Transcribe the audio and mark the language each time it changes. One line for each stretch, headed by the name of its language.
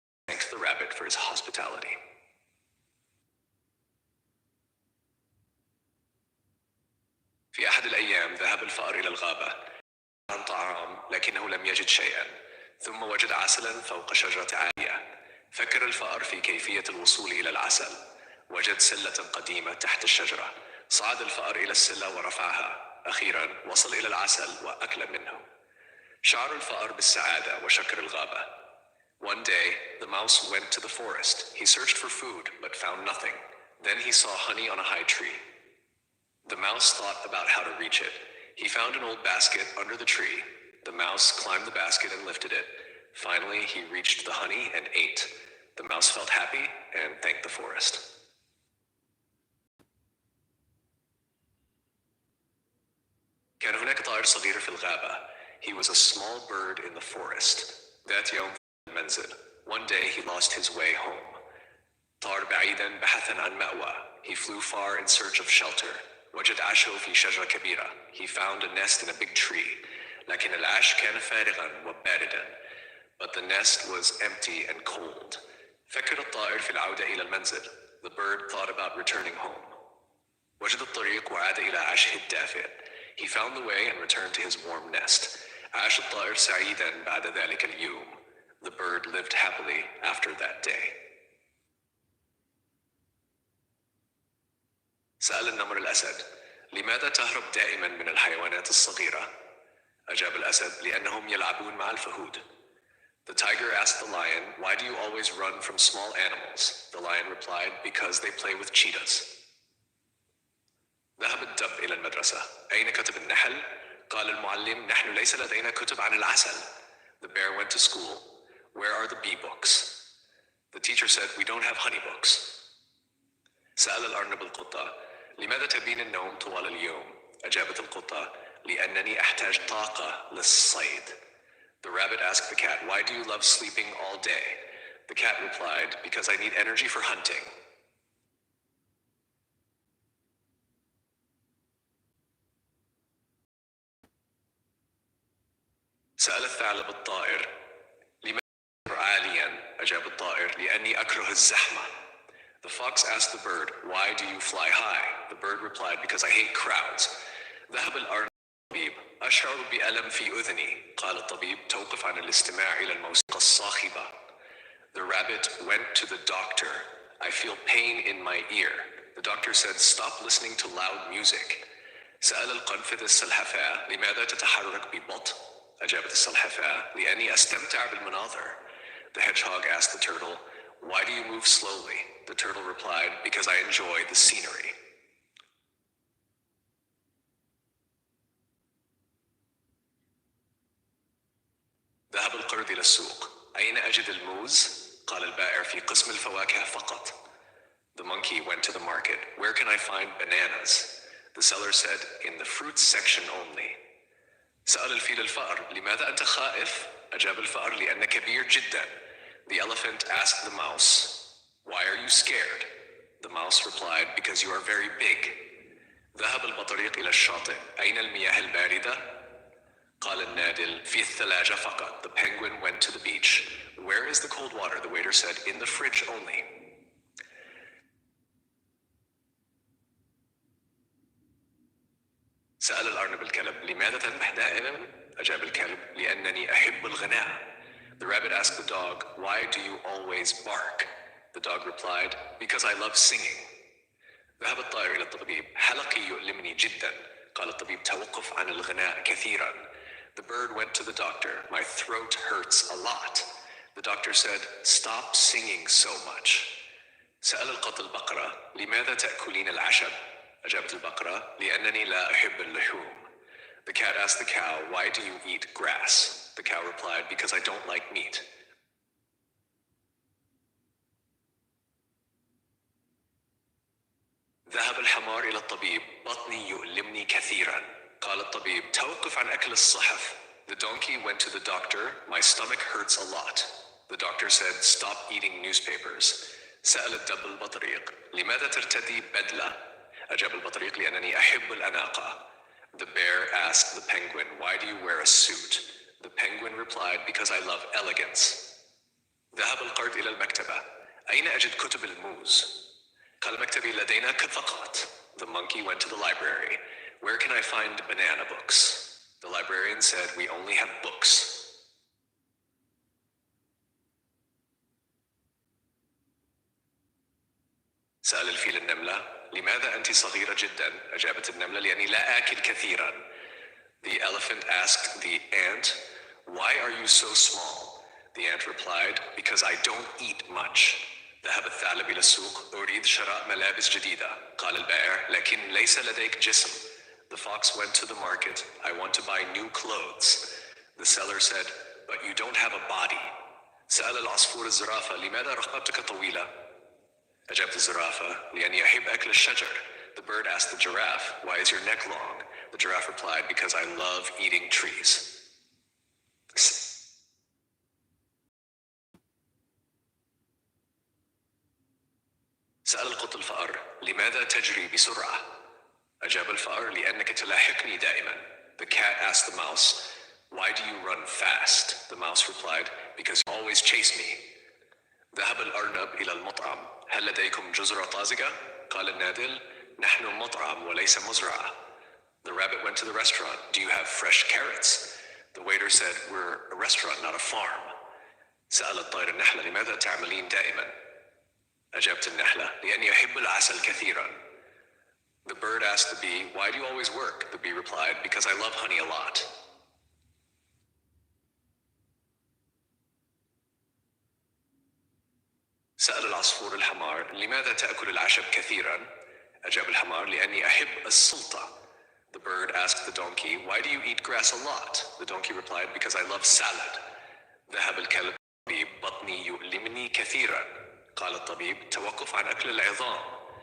English: Thanked the rabbit for his hospitality.
Arabic: في أحد الأيام ذهب الفأر إلى الغابة عن طعام لكنه لم يجد شيئا. ثم وجد عسلا فوق شجرة عالية. فكر الفأر في كيفية الوصول إلى العسل. وجد سلة قديمة تحت الشجرة. صعد الفأر إلى السلة ورفعها. أخيرا وصل إلى العسل وأكل منه. شعر الفأر بالسعادة وشكر الغابة.
English: One day, the mouse went to the forest. He searched for food, but found nothing. Then he saw honey on a high tree. The mouse thought about how to reach it. He found an old basket under the tree. The mouse climbed the basket and lifted it. Finally, he reached the honey and ate. The mouse felt happy and thanked the forest.
Arabic: كان هناك طائر صغير في الغابة.
English: He was a small bird in the forest.
Arabic: ذات يوم في المنزل.
English: One day he lost his way home.
Arabic: طار بعيدا بحثا عن مأوى.
English: He flew far in search of shelter.
Arabic: وجد عشه في شجرة كبيرة.
English: He found a nest in a big tree.
Arabic: لكن العش كان فارغا وباردا.
English: But the nest was empty and cold.
Arabic: فكر الطائر في العودة إلى المنزل.
English: The bird thought about returning home.
Arabic: وجد الطريق وعاد إلى عشه الدافئ.
English: He found the way and returned to his warm nest.
Arabic: عاش الطائر سعيدا بعد ذلك اليوم.
English: The bird lived happily after that day.
Arabic: سأل النمر الأسد: لماذا تهرب دائما من الحيوانات الصغيرة؟ أجاب الأسد: لأنهم يلعبون مع الفهود.
English: The tiger asked the lion, why do you always run from small animals? The lion replied, because they play with cheetahs.
Arabic: ذهب الدب إلى المدرسة. أين كتب النحل؟ قال المعلم: نحن ليس لدينا كتب عن العسل.
English: The bear went to school. Where are the bee books? The teacher said, we don't have honey books.
Arabic: سأل الأرنب القطة: لماذا تبين النوم طوال اليوم؟ أجابت القطة: لأنني أحتاج طاقة للصيد.
English: The rabbit asked the cat, why do you love sleeping all day? The cat replied, because I need energy for hunting.
Arabic: سأل الثعلب الطائر: لماذا تطير عاليا؟ أجاب الطائر: لأني أكره الزحمة.
English: The fox asked the bird, why do you fly high? The bird replied, because I hate crowds.
Arabic: ذهب الأرنب الطبيب. أشعر بألم في أذني. قال الطبيب: توقف عن الاستماع إلى الموسيقى الصاخبة.
English: The rabbit went to the doctor. I feel pain in my ear. The doctor said, stop listening to loud music.
Arabic: سأل القنفذ السلحفاة: لماذا تتحرك ببطء؟ أجابت السلحفاة: لأني أستمتع بالمناظر.
English: The hedgehog asked the turtle, why do you move slowly? The turtle replied, because I enjoy the scenery.
Arabic: ذهب القرد إلى السوق. أين أجد الموز؟ قال البائع: في قسم الفواكه فقط.
English: The monkey went to the market. Where can I find bananas? The seller said, in the fruits section only.
Arabic: سأل الفيل الفأر: لماذا أنت خائف؟ أجاب الفأر: لأنك كبير جدا.
English: The elephant asked the mouse, why are you scared? The mouse replied, because you are very big.
Arabic: ذهب البطريق إلى الشاطئ. أين المياه الباردة؟ قال النادل: في الثلاجة فقط.
English: The penguin went to the beach. Where is the cold water? The waiter said, in the fridge only.
Arabic: سأل الأرنب الكلب: لماذا تنبح دائما؟ أجاب الكلب: لأنني أحب الغناء.
English: The rabbit asked the dog, why do you always bark? The dog replied, because I love singing.
Arabic: ذهب الطائر إلى الطبيب. حلقي يؤلمني جدا. قال الطبيب: توقف عن الغناء كثيرا.
English: The bird went to the doctor. My throat hurts a lot. The doctor said, stop singing so much.
Arabic: سأل القط البقرة: لماذا تأكلين العشب؟ أجابت البقرة: لأنني لا أحب اللحوم.
English: The cat asked the cow, why do you eat grass? The cow replied, because I don't like meat.
Arabic: ذهب الحمار إلى الطبيب. بطني يؤلمني كثيرا. قال الطبيب: توقف عن أكل الصحف.
English: The donkey went to the doctor. My stomach hurts a lot. The doctor said, stop eating newspapers.
Arabic: سأل الدب البطريق: لماذا ترتدي بدلة؟ أجاب البطريق: لأنني أحب الأناقة.
English: The bear asked the penguin, why do you wear a suit? The penguin replied, because I love elegance.
Arabic: ذهب القرد إلى المكتبة. أين أجد كتب الموز؟ قال مكتبي لدينا فقط.
English: The monkey went to the library. Where can I find banana books? The librarian said, we only have books.
Arabic: سأل الفيل النملة: لماذا أنت صغيرة جدا؟ أجابت النملة: لأني لا آكل كثيرا.
English: The elephant asked the ant, why are you so small? The ant replied, because I don't eat much.
Arabic: ذهب الثعلب إلى السوق. أريد شراء ملابس جديدة. قال البائع: لكن ليس لديك جسم.
English: The fox went to the market. I want to buy new clothes. The seller said, but you don't have a body.
Arabic: سأل العصفور الزرافة: لماذا رقبتك طويلة؟ أجابت الزرافة: لأني أحب أكل الشجر.
English: The bird asked the giraffe, why is your neck long? The giraffe replied, because I love eating trees.
Arabic: سأل القط الفأر: لماذا تجري بسرعة؟ أجاب الفأر: لأنك تلاحقني دائما.
English: The cat asked the mouse, why do you run fast? The mouse replied, because you always chase me.
Arabic: ذهب الأرنب إلى المطعم. هل لديكم جزرة طازجة؟ قال النادل: نحن مطعم وليس مزرعة.
English: The rabbit went to the restaurant. Do you have fresh carrots? The waiter said, we're a restaurant, not a farm.
Arabic: سأل الطائر النحلة: لماذا تعملين دائما؟ أجابت النحلة: لأني أحب العسل كثيرا.
English: The bird asked the bee, why do you always work? The bee replied, because I love honey a lot.
Arabic: سأل العصفور الحمار لماذا تأكل العشب كثيرا؟ أجاب الحمار لأني أحب السلطة.
English: The bird asked the donkey, why do you eat grass a lot? The donkey replied, because I love salad.
Arabic: ذهب الكلب الطبيب بطني يؤلمني كثيرا. قال الطبيب توقف عن أكل العظام.